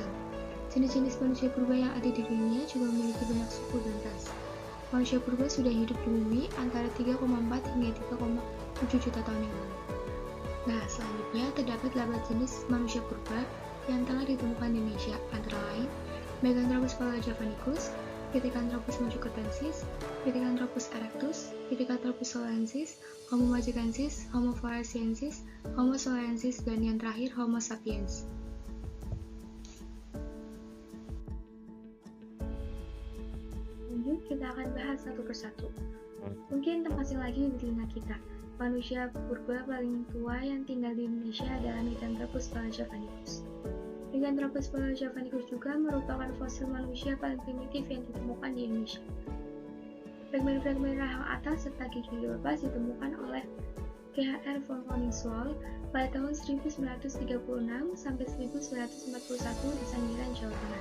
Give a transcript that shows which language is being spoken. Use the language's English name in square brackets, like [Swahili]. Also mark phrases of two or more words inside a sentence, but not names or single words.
[Indonesian] Jenis-jenis manusia purba yang ada di dunia juga memiliki banyak suku dan ras. Manusia purba sudah hidup di bumi antara 3,4 hingga 3,7 juta tahun yang lalu. Nah, selanjutnya terdapat 8 jenis manusia purba yang telah ditemukan di Indonesia, antara lain Meganthropus paleojavanicus, Pithecanthropus mojokertensis, Pithecanthropus erectus, Pithecanthropus solensis, Homo majakensis, Homo floresiensis, Homo solensis, dan yang terakhir Homo sapiens. Lanjut, kita akan bahas satu persatu. Mungkin terpasang lagi di telinga kita, manusia purba paling tua yang tinggal di Indonesia adalah Meganthropus paleojavanicus. Meganthropus paleojavanicus juga merupakan fosil manusia paling primitif yang ditemukan di Indonesia. Fragmen-fragmen rahang atas serta gigi lepas ditemukan oleh G.H.R. von Koningswald pada tahun 1936 sampai 1941 di Sangiran, Jawa Tengah.